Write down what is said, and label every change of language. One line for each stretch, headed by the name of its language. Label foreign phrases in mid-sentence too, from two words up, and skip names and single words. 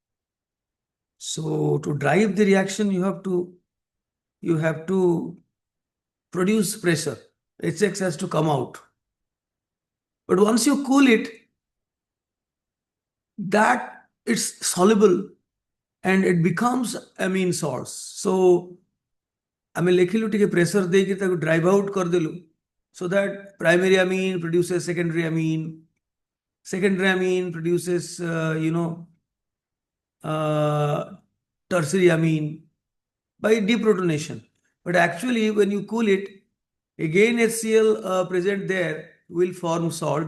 English: So to drive the reaction, you have to produce pressure. HX has to come out. But once you cool it, that it's soluble and it becomes amine salts. So
Odia: ଆମେ ଲେଖିଲୁ ଟିକେ
English: pressure
Odia: ଦେଇକି ତାକୁ
English: drive out କରିଦେଲୁ so that primary amine produces secondary amine. Secondary amine produces tertiary amine by deprotonation. But actually when you cool it, again HCl present there will form salt.